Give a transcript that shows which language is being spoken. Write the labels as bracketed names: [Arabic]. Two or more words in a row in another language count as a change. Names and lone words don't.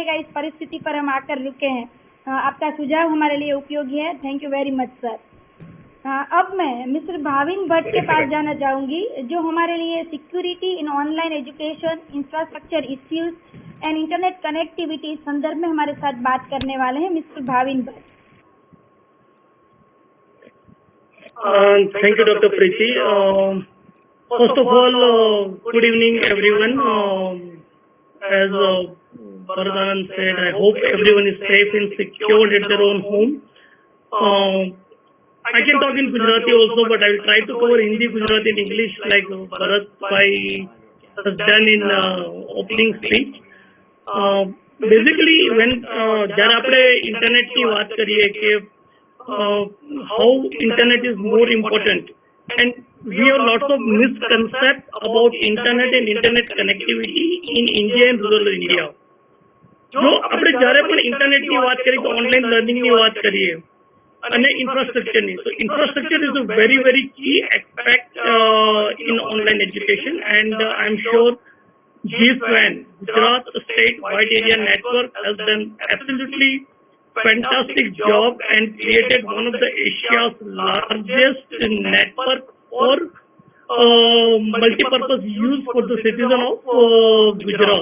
[Hindi] इस परिस्थिति पर हम आकर रुके हैं. आपका सुझाव हमारे लिए उपयोगी है। [English] Thank you very much sir. [Hindi] अब मैं मिस्टर भाविन भट्ट के पास जाना चाहूंगी, जो हमारे लिए [English] security in online education, infrastructure issues and internet connectivity [Hindi] संदर्भ में हमारे साथ बात करने वाले हैं। मिस्टर भाविन भट्ट। [English] Thank you, Dr. Preeti. First of all, good evening, everyone. As Varadanand said, I hope everyone is safe and secured at their own home. I can talk in Gujarati also, but I will try to cover Hindi, Gujarati, and English like Bharat Bhai has done in opening speech. Basically, when [Gujarati] જ્યારે આપણે ઇન્ટરનેટની વાત કરીએ કે [English] how internet is more important, and we have lots of misconceptions about internet and internet connectivity in India and rural India. [Gujarati] જો આપણે જ્યારે પણ ઇન્ટરનેટની વાત કરીએ તો ઓનલાઈન લર્નિંગની વાત કરીએ અને ઇન્ફ્રાસ્ટ્રક્ચરની, તો [English] infrastructure is a very very key aspect in online education, and I'm sure GSWAN, Gujarat State Wide Area Network, has done absolutely fantastic job and created one of the Asia's largest network for multi-purpose use for the citizen of Gujarat.